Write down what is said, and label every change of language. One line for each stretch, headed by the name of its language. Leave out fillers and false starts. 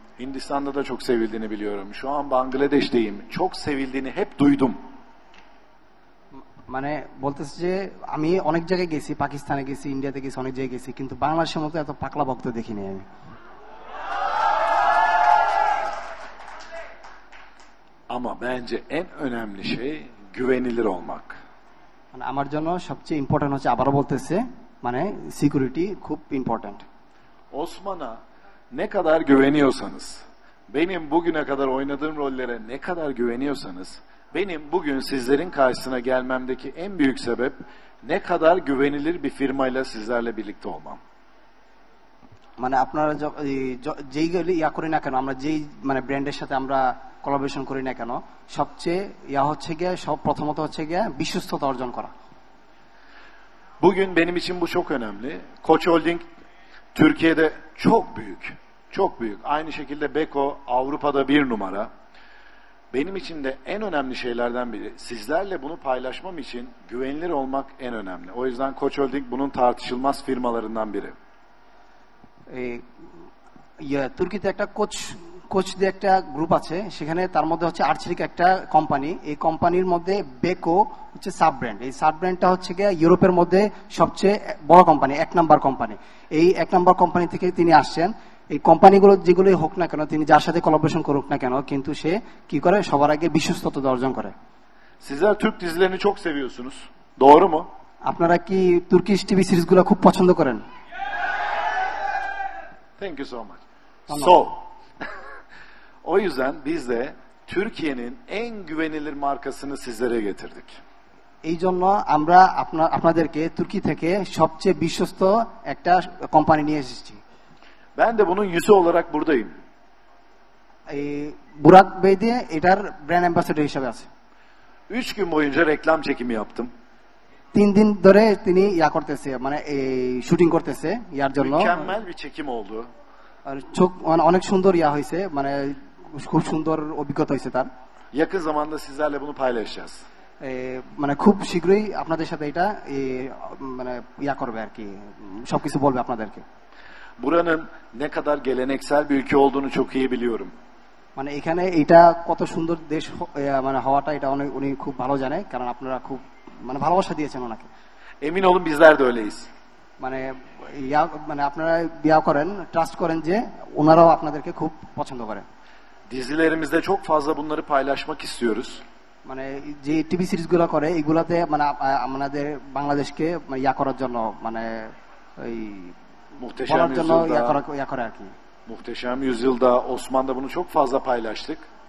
Turkish: Hindistan'da da çok sevildiğini biliyorum. Şu an Bangladeş'teyim. Çok sevildiğini hep duydum.
Bangla: মানে বলতেছে যে আমি অনেক জায়গায় গেছি, পাকিস্তানে গেছি, ইন্ডিয়াতে গেছি, অনেক জায়গায় গেছি, কিন্তু বাংলাদেশের মতো এত পাকলা ভক্ত দেখিনি আমি।
Turkish: Ama bence en önemli şey güvenilir olmak.
Bangla: মানে আমার জন্য সবচেয়ে ইম্পর্টেন্ট হচ্ছে, আবারও বলতেছে, মানে সিকিউরিটি খুব important.
Turkish: Osman'a ne kadar güveniyorsanız, benim bugüne kadar oynadığım rollere ne kadar güveniyorsanız, benim bugün sizlerin karşısına gelmemdeki en büyük sebep ne kadar güvenilir bir firmayla sizlerle birlikte olmam.
Bangla: মানে আপনারা যেই ইয়া করি না কেন, আমরা যেই মানে ব্র্যান্ডের সাথে আমরা কোলাবোরেশন করি না কেন, সবচেয়ে ইয়া হচ্ছে গিয়ে প্রথমত হচ্ছে গিয়ে বিশ্বস্ততা অর্জন করা।
Turkish: Bugün benim için bu çok önemli. Koç Holding Türkiye'de çok büyük. Çok büyük. Aynı şekilde Beko Avrupa'da bir numara. Benim için de en önemli şeylerden biri. Sizlerle bunu paylaşmam için güvenilir olmak en önemli. O yüzden Koç Holding bunun tartışılmaz firmalarından biri.
Bangla: তুর্কিতে একটা coach দিয়ে একটা group আছে, সেখানে তার মধ্যে হচ্ছে আর্চারিক একটা company. এই কোম্পানির মধ্যে বেকো হচ্ছে সাব ব্র্যান্ড। এই সাব ব্র্যান্ডটা হচ্ছে গিয়ে ইউরোপের মধ্যে সবচেয়ে বড় কোম্পানি, 1 নাম্বার কোম্পানি। এই 1 নাম্বার কোম্পানি থেকে তিনি আসছেন। এই কোম্পানিগুলো যেগুলোই হোক না কেন, তিনি যার সাথে কোলাবোরেশন করুক না কেন, কিন্তু সে কি করে, সবার আগে বিশ্বস্ততা অর্জন করে।
Turkish: Sizler Türk dizilerini çok seviyorsunuz. Doğru mu?
Bangla: আপনারা কি তুর্কিশ টিভি সিরিজগুলো খুব পছন্দ করেন?
English: Thank you so much.
Turkish: So, o yüzden biz de Türkiye'nin en güvenilir markasını sizlere getirdik.
Bangla: এই জন্য আমরা আপনাদেরকে তুর্কি থেকে সবচেয়ে বিশ্বস্ত একটা কোম্পানি নিয়ে এসেছি।
Turkish: Ben de bunun yüzü olarak buradayım.
Bangla: এই বুরাক বেই দিয়ে এটার ব্র্যান্ড অ্যাম্বাসেডর হিসেবে আছে।
Turkish: 3 gün boyunca reklam çekimi yaptım.
Bangla: 3 দিন ধরে তিনি ইয়া করতেছে, মানে এই শুটিং করতেছে ইয়ার জন্য।
Turkish: Mükemmel bir çekim oldu.
Bangla: আর অনেক সুন্দর ইয়া হয়েছে, মানে খুব সুন্দর অভিজ্ঞতা হয়েছে তার।
Turkish: Yakın zamanda sizlerle bunu paylaşacağız.
Bangla: মানে খুব শীঘ্রই আপনাদের সাথে এটা মানে ইয়া করবে আর কি, সবকিছু বলবে আপনাদেরকে।
Turkish: Buranın ne kadar geleneksel bir ülke olduğunu çok iyi biliyorum.
Bangla: মানে এখানে এটা কত সুন্দর দেশ মানে হওয়াটা এটা উনি খুব ভালো জানে, কারণ আপনারা খুব মানে ভালোবাসা দিয়েছেন ওনাকে।
Turkish: Emin olun bizler de öyleyiz.
Bangla: মানে মানে আপনারা বিয়া করেন, ট্রাস্ট করেন যে ওনারাও আপনাদেরকে খুব পছন্দ করে।
Turkish: Dizilerimizde çok fazla bunları paylaşmak istiyoruz.
Bangla: মানে যে টিভি সিরিজ গুলো করে এগুলাতে মানে আমাদের বাংলাদেশকে ইয়া করার জন্য মানে ওই
Turkish: Muhteşem
Bangla: বলার জন্য
Turkish: Yüzyıl'da,
Bangla: ইয়া করে আর কি।
Turkish: Muhteşem Yüzyıl'da, Osman'da bunu çok fazla paylaştık.